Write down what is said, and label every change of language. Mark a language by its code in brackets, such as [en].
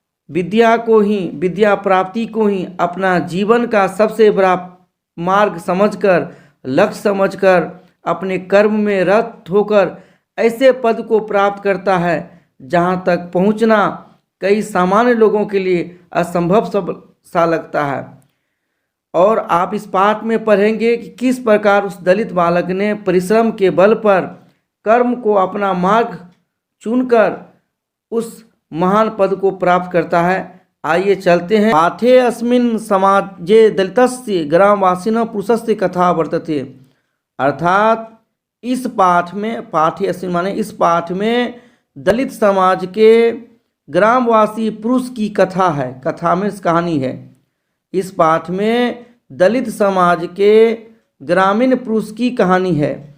[hi] विद्या प्राप्ति को ही अपना जीवन का सबसे बड़ा मार्ग समझकर, लक्ष्य समझकर अपने कर्म में रत होकर ऐसे पद को प्राप्त करता है जहां तक पहुंचना कई सामान्य लोगों के लिए असंभव सा लगता है। और आप इस पाठ में पढ़ेंगे कि किस प्रकार उस दलित बालक ने परिश्रम के बल पर कर्म को अपना मार्ग चुनकर उस महान पद को प्राप्त करता है। आइए चलते हैं। [sa] पाठे अस्मिन् समाजे दलितस्य ग्रामवासिनः पुरुषस्य कथा वर्तते। [hi] अर्थात इस पाठ में, [sa] पाठे अस्मिन् [hi] माने इस पाठ में दलित समाज के ग्रामवासी पुरुष की कथा है। कथा में कहानी है। इस पाठ में दलित समाज के ग्रामीण पुरुष की कहानी है।